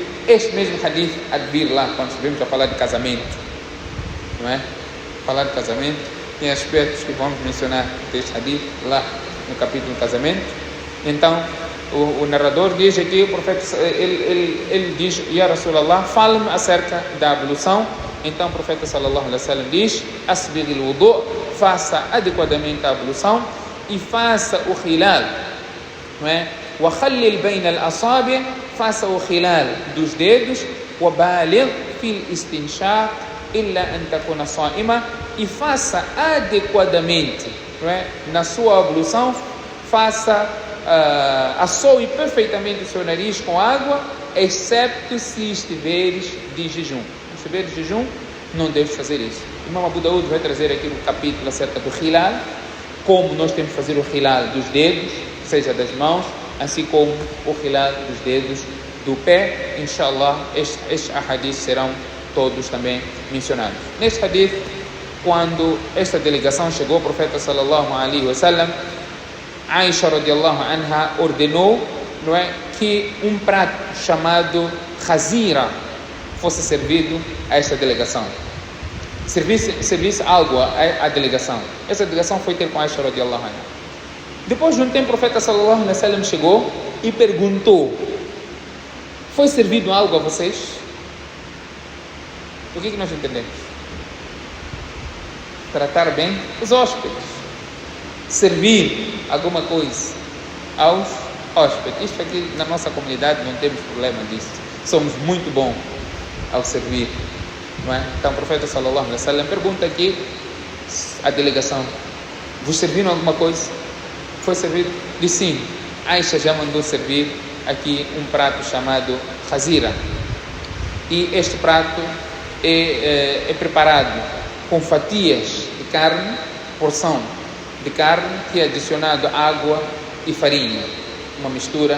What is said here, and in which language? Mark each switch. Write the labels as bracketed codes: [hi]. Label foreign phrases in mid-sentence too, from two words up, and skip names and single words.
[pt] Este mesmo hadith há de vir lá, quando estivemos a falar de casamento, não é? Falar de casamento, tem aspectos que vamos mencionar deste hadith lá no capítulo do casamento. Então, o narrador diz aqui, o profeta, ele diz: [ar] يا رسول الله, [pt] fala-me acerca da ablução. Então o profeta [ar] صلى الله عليه وسلم [pt] diz: [ar] أسبغ الوضوء, [pt] faça adequadamente a ablução e faça o hilal, não é? [ar] وخلل بين الأصابع', [pt] faça o hilal dos dedos. [ar] وبالغ في الاستنشاق إلا أن تكون صائما, [pt] e faça adequadamente, não é? Na sua ablução, faça assoe perfeitamente o seu nariz com água, excepto se estiveres de jejum. Se estiveres de jejum, não deves fazer isso. O Imam Abu Daud vai trazer aqui no capítulo acerca do hilal, como nós temos que fazer o hilal dos dedos, seja das mãos, assim como o hilal dos dedos do pé. Inshallah, estes hadiths serão todos também mencionados. Neste hadith, quando esta delegação chegou, o profeta [ar] صلى الله عليه وسلم, [pt] Aisha [ar] رضي الله عنها [pt] ordenou, não é, que um prato chamado khazira fosse servido a esta delegação. Servisse algo à delegação. Essa delegação foi ter com Aisha [ar] رضي الله عنها. [pt] Depois de um tempo, o profeta [ar] صلى الله عليه وسلم [pt] chegou e perguntou: foi servido algo a vocês? O que nós entendemos? Tratar bem os hóspedes. Servir alguma coisa aos hóspedes. Isto aqui na nossa comunidade não temos problema disso. Somos muito bons ao servir, não é? Então o profeta [ar] صلى الله عليه وسلم [pt] pergunta aqui à delegação: vos serviram alguma coisa? Foi servido? Diz sim. Aisha já mandou servir aqui um prato chamado khazira. E este prato é preparado com fatias de carne, porção de carne que é adicionado água e farinha, uma mistura.